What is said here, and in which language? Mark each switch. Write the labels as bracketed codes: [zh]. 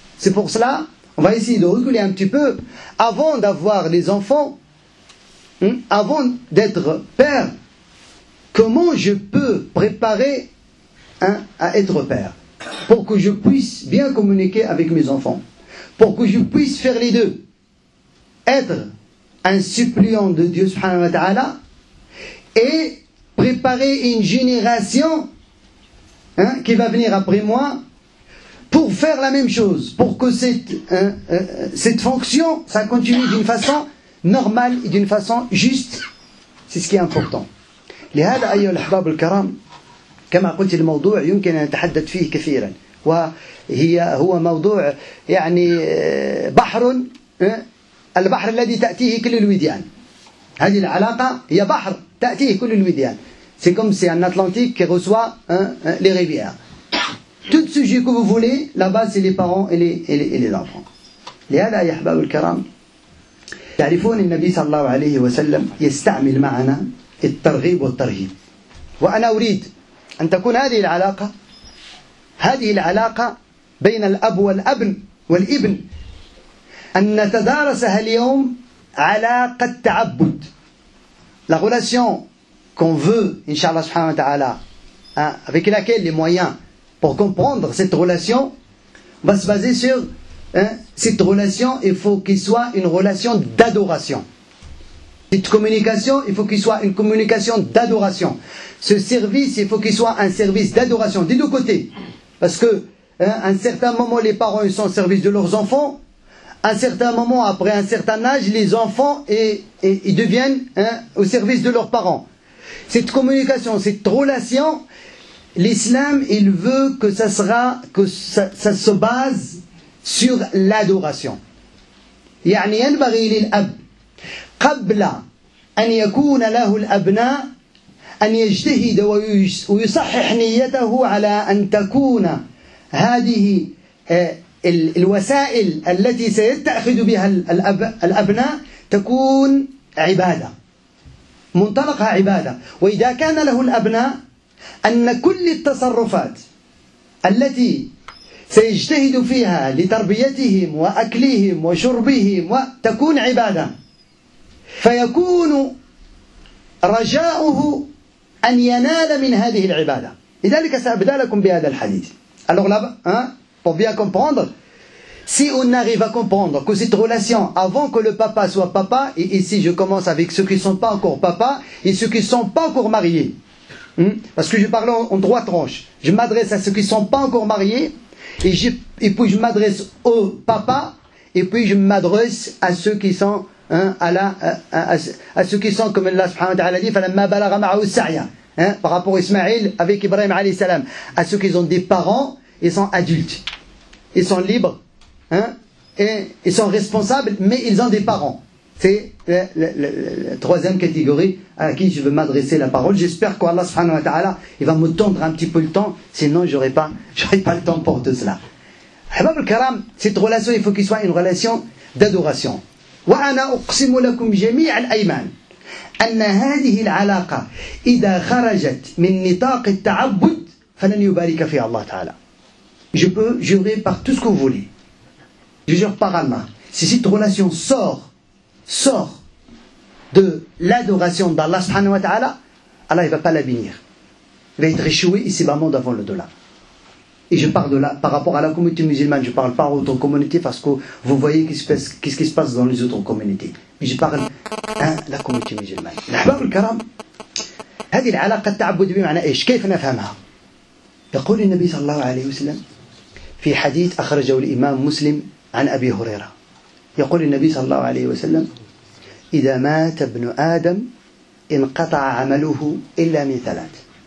[fr] C'est pour cela, on va essayer de reculer un petit peu. Avant d'avoir les enfants, avant d'être père, comment je peux préparer à être père, pour que je puisse bien communiquer avec mes enfants, pour que je puisse faire les deux, être un suppliant de Dieu subhanahu wa ta'ala et préparer une génération qui va venir après moi pour faire la même chose, pour que cette fonction, ça continue d'une façon normale et d'une façon juste. C'est ce qui est important. [ar] لهذا أيها الأحباب الكرام كما قلت الموضوع يمكن أن نتحدث فيه كثيرا هو موضوع يعني بحر البحر الذي تأتيه كل الوديان. هذه العلاقة هي بحر تأتيه كل الوديان. [fr] C'est comme c'est un Atlantique qui reçoit les rivières. Tout sujet que vous voulez, là-bas c'est les parents et les enfants. [ar] لهذا يا أحباب الكرام تعرفون النبي صلى الله عليه وسلم يستعمل معنا الترغيب والترهيب. وأنا أريد أن تكون هذه العلاقة بين الأب والابن أن نتدارسها اليوم علاقة تعبد. [fr] La relation qu'on veut, Inch'Allah subhanahu wa ta'ala, avec laquelle les moyens pour comprendre cette relation va se baser sur cette relation, il faut qu'il soit une relation d'adoration. Cette communication, il faut qu'il soit une communication d'adoration. Ce service, il faut qu'il soit un service d'adoration des deux côtés. Parce que à un certain moment, les parents ils sont au service de leurs enfants. À un certain moment, après un certain âge, les enfants ils deviennent au service de leurs parents. Cette communication, cette relation, l'islam, il veut que ça se base sur l'adoration. [ar] يعني ينبغي للأب قبل أن يكون له الأبناء أن يجتهد ويصحح نيته على أن تكون هذه الوسائل التي سيتأخذ بها الأبناء تكون عبادة، منطلقها عبادة. وإذا كان له الأبناء أن كل التصرفات التي سيجتهد فيها لتربيتهم وأكلهم وشربهم وتكون عبادة، فيكون رجاؤه أن ينال من هذه العبادة. لذلك سأبدأ لكم بهذا الحديث. [fr] Alors là, pour bien comprendre, si on arrive à comprendre que cette relation, avant que le papa soit papa, et ici je commence avec ceux qui ne sont pas encore papa et ceux qui ne sont pas encore mariés, parce que je parle en trois tranches. Je m'adresse à ceux qui ne sont pas encore mariés, et puis je m'adresse au papa, et puis je m'adresse à ceux qui sont à ceux qui sont, comme Allah subhanahu wa ta'ala dit, [ar] فَلَمَّا بَلَغَ مَعَهُ السَّعْيَ, [fr] par rapport à Ismaïl avec Ibrahim alayhi salam, à ceux qui ont des parents, ils sont adultes, ils sont libres, et ils sont responsables, mais ils ont des parents. C'est la troisième catégorie à qui je veux m'adresser la parole. J'espère qu'Allah subhanahu wa ta'ala il va me tendre un petit peu le temps, sinon j'aurai pas le temps pour tout cela. Ahbab al-Karam, cette relation, il faut qu'il soit une relation d'adoration. [ar] وأنا أقسم لكم جميع الأيمان أن هذه العلاقة إذا خرجت من نطاق التعبد فلن يبارك فيها الله تعالى. [fr] Je peux jurer par tout ce que vous voulez. Je jure par Allah. Si cette relation sort de l'adoration d'Allah subhanahu wa ta'ala, Allah ne va pas la bénir. Il va être échoué ici-bas monde avant le dollar. Et je parle de là, par rapport à la communauté musulmane, je ne parle pas aux autres communautés parce que vous voyez qu'est-ce qui se passe dans les autres communautés. Mais je parle à la communauté musulmane. [ar] الأحباب الكرام، هذه العلاقة التعبد بمعنى إيش؟ كيف نفهمها؟ يقول النبي صلى الله عليه وسلم في حديث أخرجه الإمام مسلم عن أبي هريرة، يقول النبي صلى الله عليه وسلم: إذا مات ابن آدم انقطع عمله إلا من ثلاث.